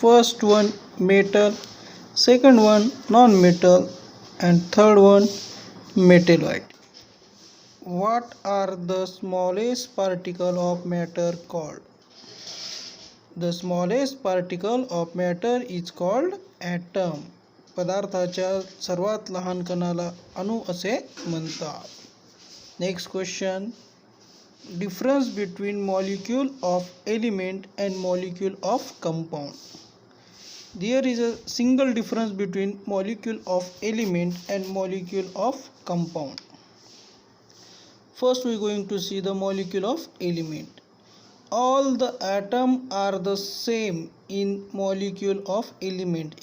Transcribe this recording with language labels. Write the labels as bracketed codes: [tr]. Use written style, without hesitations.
[en] First one, metal, second one, non-metal, and third one, metalloid. What are the smallest particle of matter called? The smallest particle of matter is called atom. [mr] पदार्थाच्या सर्वात लहान कणाला अणु असे म्हणतात. [en] Next question. Difference between molecule of element and molecule of compound. There is a single difference between molecule of element and molecule of compound. First we are going to see the molecule of element. All the atoms are the same in molecule of element.